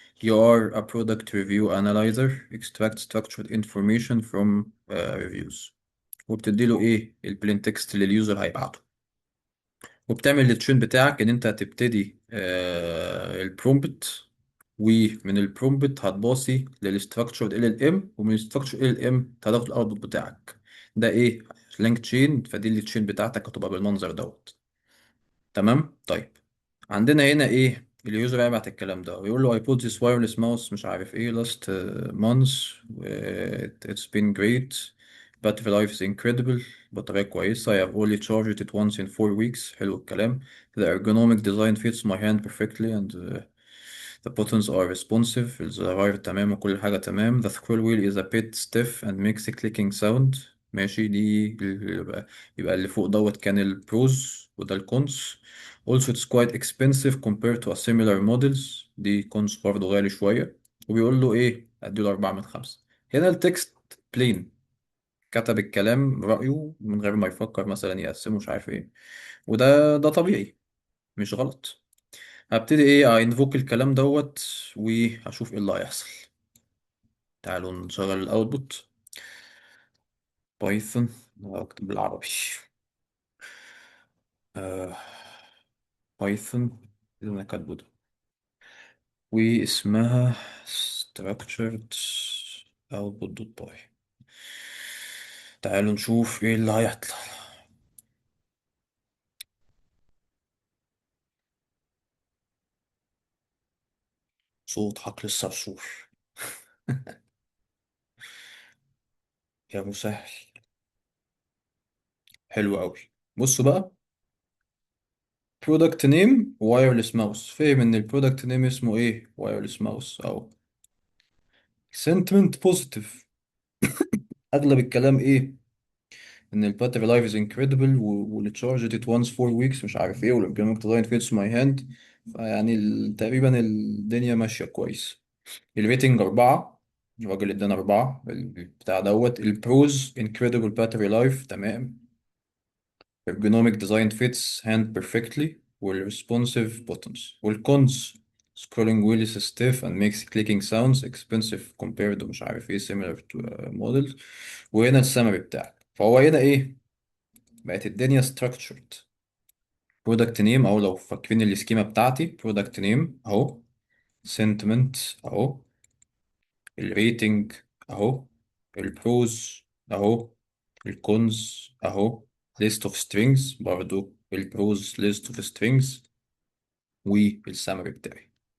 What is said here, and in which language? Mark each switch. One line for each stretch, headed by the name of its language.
English: You are a product review analyzer extract structured information from reviews.
Arabic: وبتدي له ايه البلين تكست اللي اليوزر هيبعته. وبتعمل الترين بتاعك ان انت هتبتدي البرومبت، ومن البرومبت هتباصي للستراكشر LLM، ومن الستراكشر LLM هتاخد الاوتبوت بتاعك. ده ايه؟ لينك تشين. فدي التشين بتاعتك هتبقى بالمنظر دوت. تمام. طيب، عندنا هنا ايه اليوزر هيبعت الكلام ده ويقول له
English: I put this wireless mouse
Arabic: مش عارف ايه
English: last month it's been great. battery life is incredible.
Arabic: بطارية كويسة.
English: I have only charged it once in 4 weeks.
Arabic: حلو الكلام.
English: The ergonomic design fits my hand perfectly and the buttons are responsive.
Arabic: الزراير تمام وكل حاجة تمام.
English: The scroll wheel is a bit stiff and makes a clicking sound.
Arabic: ماشي. دي يبقى اللي فوق دوت كان البروز، وده الكونس.
English: Also it's quite expensive compared to a similar models.
Arabic: دي كونس برضه غالي شوية. وبيقول له ايه؟ اديله 4 من 5. هنا التكست بلين، كتب الكلام رأيه من غير ما يفكر مثلا يقسمه مش عارف ايه. وده طبيعي، مش غلط. هبتدي ايه انفوك الكلام دوت، وهشوف ايه اللي هيحصل. تعالوا نشغل الاوتبوت. بايثون. اكتب بالعربي. آه بايثون اللي انا كاتبه ده، واسمها structured output.py. تعالوا نشوف ايه اللي هيطلع. صوت حقل الصرصور. يا مسهل. حلو قوي. بصوا بقى، برودكت نيم وايرلس ماوس. فهم ان البرودكت نيم اسمه ايه؟ وايرلس ماوس.
English: او sentiment positive.
Arabic: اغلب الكلام ايه؟ ان
English: الباتري life is incredible, والتشارج at once 4 weeks
Arabic: مش عارف ايه،
English: والامبلمنت design fits my hand.
Arabic: فيعني تقريبا الدنيا ماشيه كويس. الريتنج 4. الراجل ادانا 4 بتاع دوت. البروز انكريدبل باتري لايف تمام.
English: ergonomic design fits hand perfectly. والresponsive buttons. والcons scrolling wheel is stiff and makes clicking sounds expensive compared to
Arabic: مش عارف ايه
English: similar to models.
Arabic: وهنا السمري بتاعك. فهو هنا ايه؟ بقت الدنيا structured. product name، او لو فاكرين السكيما بتاعتي، product name اهو، sentiment اهو، الريتنج اهو، البروز اهو، الكونز اهو،
English: list of strings
Arabic: برضو، البروز list of strings، والسمري بتاعي.